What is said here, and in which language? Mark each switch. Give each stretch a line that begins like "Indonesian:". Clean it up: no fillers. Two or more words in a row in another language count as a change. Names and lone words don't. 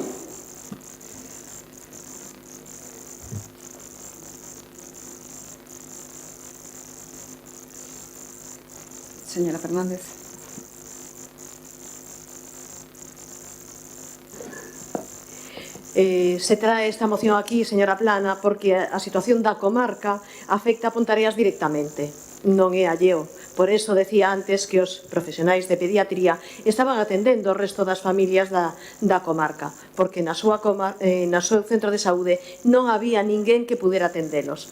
Spanish: Señora Fernández.
Galician: Se trae esta moción aquí, señora Plana, porque a situación da comarca afecta a Pontareas directamente, non é alleo. Por eso decía antes que os profesionais de pediatría estaban atendendo o resto das familias da comarca, porque na seu centro de saúde non había ninguén que pudera atendelos.